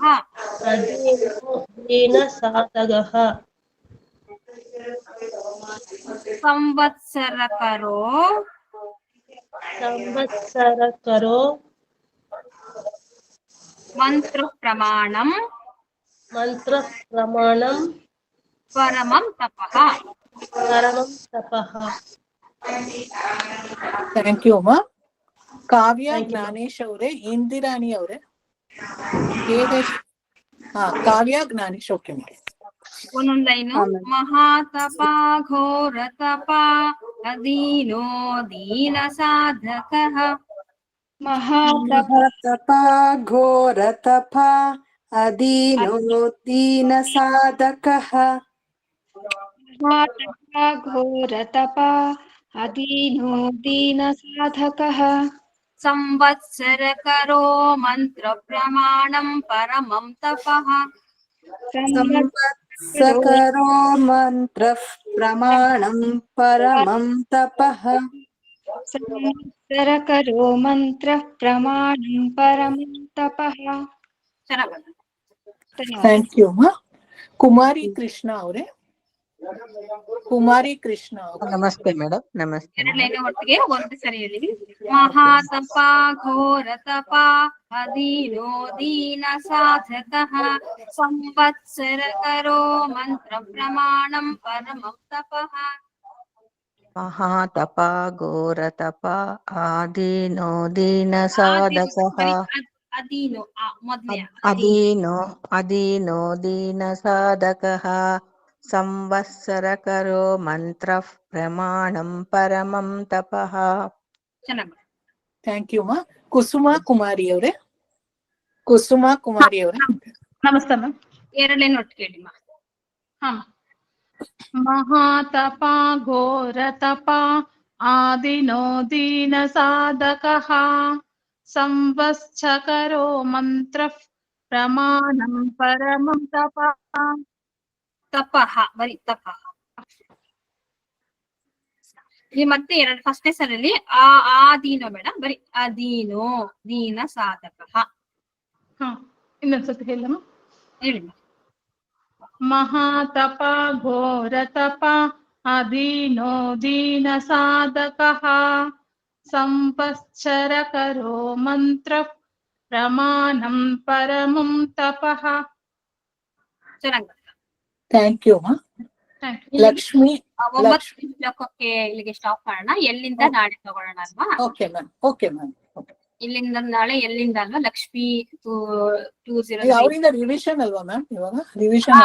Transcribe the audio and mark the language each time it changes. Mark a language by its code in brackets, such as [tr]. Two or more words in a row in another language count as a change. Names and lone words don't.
[sa] ಅಧೀನೋ ದೀನ ಸಾಧಕಃ ಸಂವತ್ಸರಕರೋ ಸಂವತ್ಸರಕರೋ ಮಂತ್ರ ಪ್ರಮಾಣಂ ಮಂತ್ರ ಪ್ರಮಾಣಂ ಪರಮಂ ತಪಃ ಪರಮಂ ತಪಃ. [en] thank you [kn] ಅಮ್ಮ. ಕಾವ್ಯ ಜ್ಞಾನೇಶ್ ಅವರೇ, ಇಂದಿರಾಣಿ ಅವರೇ. ಕಾವ್ಯ ಜ್ಞಾನೇಶ್. ಓಕೆ. ಒಂದೊಂದ್ ಲೈನು. [sa] ಮಹಾತಪ ಘೋರ ತಪ ಅಧೀನೋ ದೀನ ಸಾಧಕ. ಮಹಾತಪ ಘೋರ ತಪ ಅಧೀನೋ ದೀನ ಸಾಧಕಃ. ಮಹಾತಪ ಘೋರ ತಪ ಅಧೀನೋ ದೀನ ಸಾಧಕಃ. ಸಂವತ್ಸರ ಕರೋ ಮಂತ್ರ ಪ್ರಮಾಣಂ ಪರಮಂ ತಪಃ. ಸಂವತ್ಸರೋ ಮಂತ್ರ ಪ್ರಮಾಣಂ ಪರಮಂ ತಪಃ. ಸಂವತ್ಸರ ಕರೋ ಮಂತ್ರ ಪ್ರಮಾಣಂ ಪರಮಂ ತಪಃ. [en] thank you [kn] ಮಾ. ಕುಮಾರಿ ಕೃಷ್ಣ ಅವರೇ, ಕುಮಾರಿ ಕೃಷ್ಣ ಅವ್ರೆ. ನಮಸ್ತೆ ಮೇಡಮ್. ನಮಸ್ತೆ. ಎರಡ್ ಲೈನ್ ಒಟ್ಟಿಗೆ ಒಂದು ಸರಿ ಹೇಳಿ. [sa] ಮಹಾತಪ ಘೋರ ತಪ ಅಧೀನೋ ದೀನ ಸಾಧಕಃ. ಸಂವತ್ಸರ ಕರೋ ಮಂತ್ರ ಪ್ರಮಾಣಂ ಪರಮಂ ತಪಃ. ಮಹಾತಪ ಘೋರ ತಪ ಆದೀನೋ ದೀನ ಸಾಧಕಃ. [kn] ಅಧೀನೋ ಮೊದ್ಲೇ [sa] ಅಧೀನೋ ದೀನ ಸಾಧಕಃ. ಸಂವತ್ಸರ ಕರೋ ಮಂತ್ರ ಪ್ರಮಾಣಂ ಪರಮಂ ತಪಃ. [kn] ಚೆನ್ನಾಗಿ. [en] thank you [kn] ಮಾ. ಕುಸುಮಾ ಕುಮಾರಿ ಅವರೇ, ಕುಸುಮಾ ಕುಮಾರಿ ಅವರೇ. ನಮಸ್ತೆ ಮ್ಯಾಮ್. ಎರಡ್ ಲೈನ್ ಒಟ್ಟಿಗೆ ಹೇಳಿ ಮಾ. [sa] ಹಾ. ಮಹಾತಪ ಘೋರ ತಪ ಆದಿನೋ ದೀನ ಸಾಧಕಃ. ಸಂವತ್ಸರೋ ಮಂತ್ರ ಪ್ರಮಾಣಂ ಪರಮಂ ತಪಃ. [kn] ತಪಃ ಬರೀ ತಪಃ. ಈ ಮತ್ತೆ ಎರಡು ಫಸ್ಟ್ನೇ ಸರಲ್ಲಿ ಆದೀನೋ ಬೇಡ, ಬರೀ [sa] ಅಧೀನೋ ದೀನ ಸಾಧಕಃ. [kn] ಹಾ, ಇನ್ನೊಂದ್ಸತಿ ಹೇಳಮ್ಮ. ಹೇಳಿ. [sa] ಮಹಾತಪ ಘೋರ ತಪ ಅಧೀನೋ ದೀನ ಸಾಧಕಃ. ಸಂವತ್ಸರ ಕರೋ ಮಂತ್ರ ಪ್ರಮಾಣಂ ಪರಮಂ ತಪಃ. [kn] ಚೆನ್ನಾಗಿ. [en] thank you [kn] ಮಾ. ಲಕ್ಷ್ಮಿ. 9 ಶ್ಲೋಕಕ್ಕೆ ಇಲ್ಲಿಗೆ ಸ್ಟಾಪ್ ಮಾಡೋಣ. ಎಲ್ಲಿಂದ ನಾಳೆ ತಗೊಳ್ಳೋಣ ಅಲ್ವಾ? [en] okay ma'am. okay ma'am. [kn] ಇಲ್ಲಿಂದ ನಾಳೆ ಎಲ್ಲಿಂದ ಅಲ್ವಾ? ಲಕ್ಷ್ಮಿ 20 ಅವರಿಂದ ರಿವಿಷನ್ ಅಲ್ವಾ ಮ್ಯಾಮ್? ಇವಾಗ ರಿವಿಷನ್,